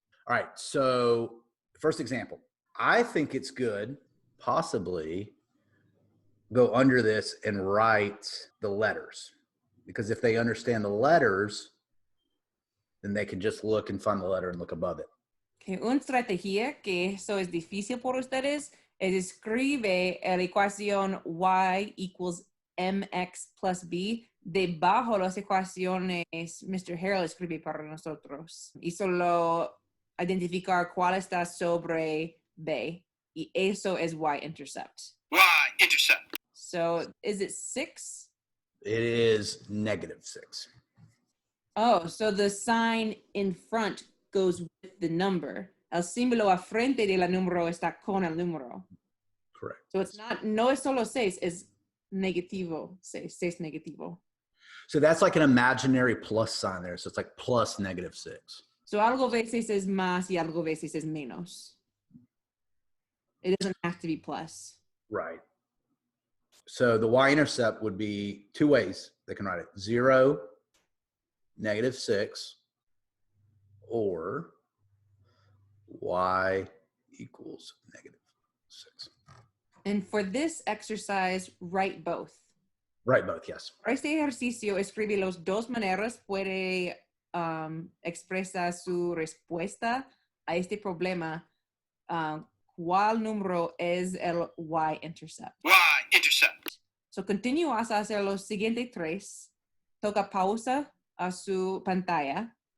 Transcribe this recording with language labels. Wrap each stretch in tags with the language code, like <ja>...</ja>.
<en>All right, so first example. I think it's good, possibly, go under this and write the letters. Because if they understand the letters, then they can just look and find the letter and look above it.</en> <es>Okay, una estrategia que eso es difícil por ustedes es escribe la ecuación</es> <en>y equals mx plus b</en> <es>debajo las ecuaciones Mr. Harrell escribe para nosotros y solo identificar cuál está sobre b y eso es y-intercept.</es> <en>Y-intercept. So is it 6? It is -6. Oh, so the sign in front goes with the number.</en> <es>El símbolo a frente de la número está con el número.</es> <en>Correct. So it's not,</en> <es>no es solo 6, es negativo, 6 negativo.</es> <en>So that's like an imaginary plus sign there. So it's like plus -6.</en> <es>So algo veces es más y algo veces es menos.</es> <en>It doesn't have to be plus. Right. So the y-intercept would be 2 ways they can write it. 0 negative 6 or y equals negative 6. And for this exercise, write both. Write both, yes.</en> <es>Para este ejercicio, escribe las dos maneras. Puede expresar su respuesta a este problema. ¿Cuál número es el y-intercept?</es> <en>Y-intercept.</en> <es>So, continúas a hacer los siguientes 3. Toca pausa a su pantalla.</es>